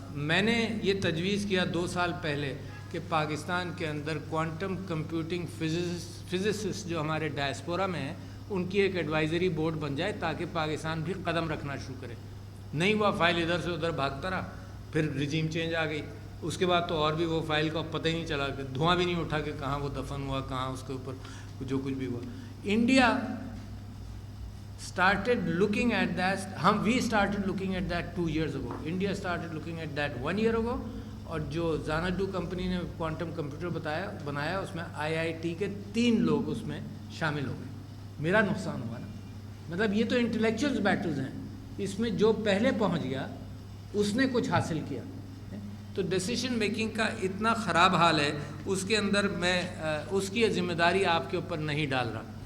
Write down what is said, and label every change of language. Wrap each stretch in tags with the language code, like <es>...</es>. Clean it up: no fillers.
<ur>میں نے یہ تجویز کیا 2 سال پہلے کہ پاکستان کے اندر کوانٹم کمپیوٹنگ فزسسٹ جو ہمارے ڈائسپورا میں ہیں ان کی ایک ایڈوائزری بورڈ بن جائے تاکہ پاکستان بھی قدم رکھنا شروع کرے. نہیں ہوا, فائل ادھر سے ادھر بھاگتا رہا, پھر رجیم چینج آ گئی. اس کے بعد تو اور بھی وہ فائل کا پتہ ہی نہیں چلا, کہ دھواں بھی نہیں اٹھا کہ کہاں وہ دفن ہوا, کہاں اس کے اوپر جو کچھ بھی ہوا.</ur> <en>India started looking at that, we started looking at that 2 years ago. India started looking at that 1 year ago.</en> <ur>اور جو زانڈو کمپنی نے کوانٹم کمپیوٹر بنایا اس میں IIT کے 3 لوگ اس میں شامل ہو گئے. میرا نقصان ہوا نا. مطلب یہ تو انٹلیکچوئل بیٹلز ہیں, اس میں جو پہلے پہنچ گیا اس نے کچھ حاصل کیا. تو ڈیسیژن میکنگ کا اتنا خراب حال ہے, اس کے اندر میں اس کی ذمہ داری آپ کے اوپر نہیں ڈال رہا.</ur>